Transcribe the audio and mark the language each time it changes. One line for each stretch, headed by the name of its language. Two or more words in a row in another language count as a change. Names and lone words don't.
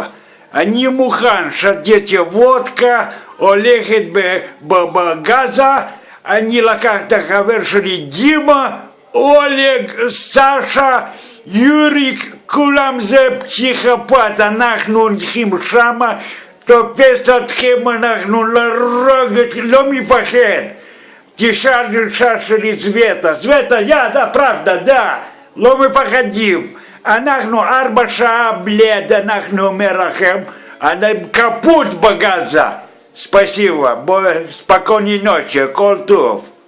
Hebrew: אני מוכן שתיתי וודקה, הולכת בגזה, אני לקח את החבר שלי דימה, אולג, סשה, יוריק, כולם זה פסיכופת, אנחנו הולכים שמה, תופס אתכם, אנחנו לא מפחד. תשאל אישה שלי סווטה, סווטה,
Russian: да, правда, да,
Hebrew: לא מפחדים. אנחנו 4 שעה בלד, אנחנו אומר לכם, אני קפוט בגזה. ספסיבה,
Russian: спокойной ночи,
Hebrew: כל טוב.